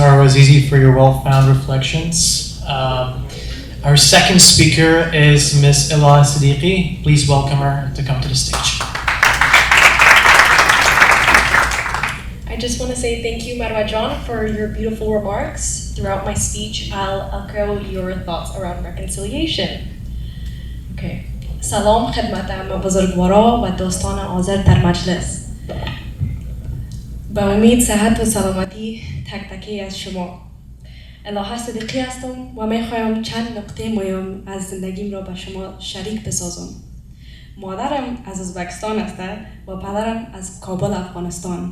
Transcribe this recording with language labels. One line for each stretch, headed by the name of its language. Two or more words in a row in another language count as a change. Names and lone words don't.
English: Marwa Azizi, for your well-found reflections. Our second speaker is Ms. Ila Siddiqui. Please welcome her to come to the stage. I just want to say thank you, Marwa John, for your beautiful remarks. Throughout my speech, I'll echo your thoughts around reconciliation.
Persian: Okay. سلام خدمت اما بزرگوارا و دوستان آزاد در مجلس. با امید صحت و سلامتی تک تکی از شما. الهه صدیقی هستم و میخوایم چند نکته مهم از زندگیم را با شما شریک بسازم. مادرم از ازبکستان است و پدرم از کابل افغانستان.